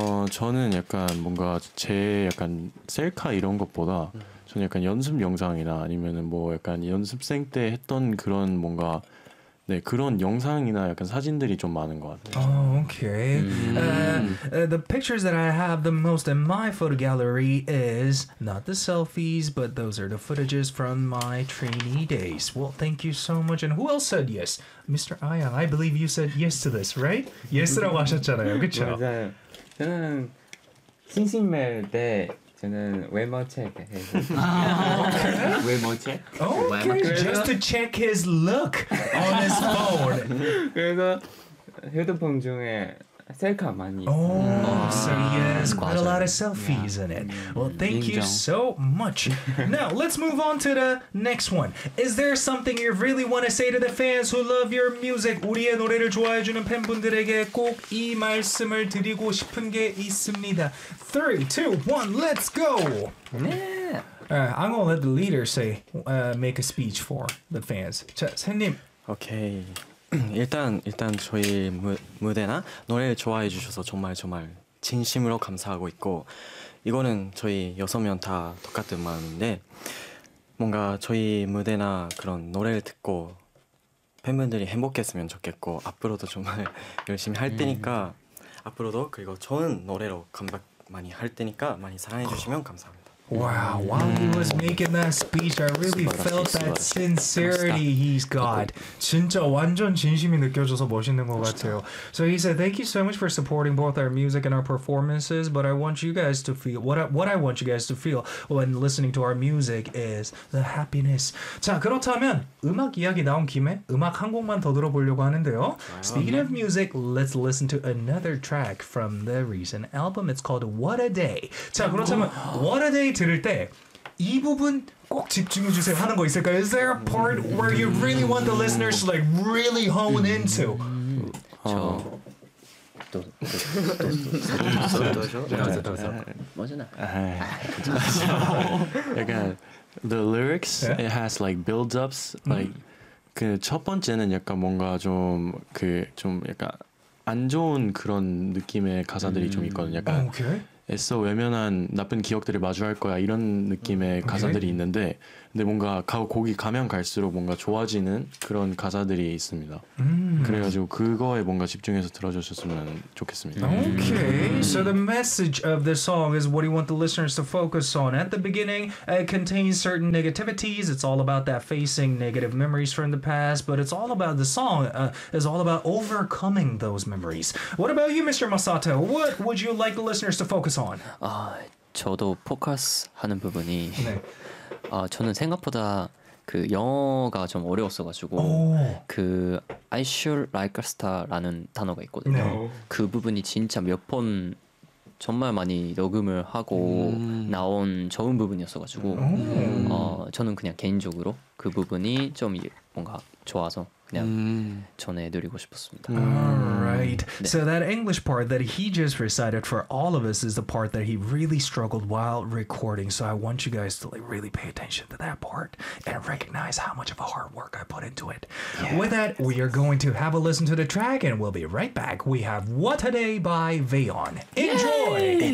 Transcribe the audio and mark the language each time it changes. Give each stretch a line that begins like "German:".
Korean: 저는 약간 뭔가 제 약간 셀카 이런 것보다 저는 약간 연습 영상이나 아니면 뭐 약간 연습생 때 했던 그런 뭔가 네 그런 영상이나 약간 사진들이 좀 많은 것 같아요.
English: Oh, okay. The pictures that I have the most in my photo gallery is not the selfies, but those are the footages from my trainee days. Well, thank you so much. And who else said yes? Mr. Aya, I believe you said yes to this, right?
Korean: Yes라고 하셨잖아요, 그렇죠? 맞아요. 저는 싱싱맨 때 저는 외모 체크해서 외모 체크?
English: Okay, just to check his look on his phone.
Korean: 그래서 휴대폰 중에 셀카 많이 있어요.
English: Oh, so he has quite a lot of selfies in it. Well, thank you so much. Now, let's move on to the next one. Is there something you really want to say to the fans who love your music?
Korean: 우리의 노래를 좋아해주는 팬분들에게 꼭 이 말씀을 드리고 싶은 게 있습니다.
English: 3, 2, 1, let's go! I'm gonna let the leader say, make a speech for the fans.
Korean: 자, 선생님.
English: Okay.
Korean: 일단 저희 무대나 노래를 좋아해 주셔서 정말 정말 진심으로 감사하고 있고 이거는 저희 여섯 명 다 똑같은 마음인데 뭔가 저희 무대나 그런 노래를 듣고 팬분들이 행복했으면 좋겠고 앞으로도 정말 열심히 할 테니까 앞으로도 그리고 좋은 노래로 컴백 많이 할 테니까 많이 사랑해 주시면 감사합니다.
English: Wow, while he was making that speech, I really felt that sincerity he's got.
Korean: 진짜 완전 진심이 느껴져서 멋있는 것 같아요.
English: So he said, thank you so much for supporting both our music and our performances, but I want you guys to feel, what I want you guys to feel when listening to our music is the happiness.
Korean: 자, 그렇다면 음악 이야기 나온 김에 음악 한 곡만 더 들어보려고 하는데요.
English: Speaking of music, let's listen to another track from the recent album. It's called What a Day.
Korean: 자, 그렇다면 What a Day 들을 때 이 부분 꼭 집중해 주세요 하는 거 있을까요?
English: Is there a part where you really want the listeners to like really hone into?
Korean: 약간
English: the lyrics it has like build ups like
Korean: 그 첫 번째는 약간 뭔가 좀 그 좀 약간 안 좋은 그런 느낌의 가사들이 좀 있거든요. 약간 애써 외면한 나쁜 기억들을 마주할 거야 이런 느낌의 가사들이 있는데 근데 뭔가 곡이 가면 갈수록 뭔가 좋아지는 그런 가사들이 있습니다. 그래가지고 그거에 뭔가 집중해서 들어주셨으면 좋겠습니다.
English: Okay, so the message of this song is what you want the listeners to focus on. At the beginning, it contains certain negativities. It's all about that facing negative memories from the past, but it's all about the song is all about overcoming those memories. What about you, Mr. Masato? What would you like the listeners to focus on?
Korean: 저도 포커스하는 부분이 저는 생각보다 그 영어가 좀 어려웠어가지고 그
English: I should like a star
Korean: 라는 단어가 있거든요. 그 부분이 진짜 몇 번 정말 많이 녹음을 하고 나온 좋은 부분이었어가지고 저는 그냥 개인적으로 그 부분이 좀 뭔가 좋아서
English: Alright, so that English part that he just recited for all of us is the part that he really struggled while recording. So I want you guys to like really pay attention to that part and recognize how much of a hard work I put into it. Yeah. With that, we are going to have a listen to the track and we'll be right back. We have What A Day by Vaeon. Enjoy! Yay!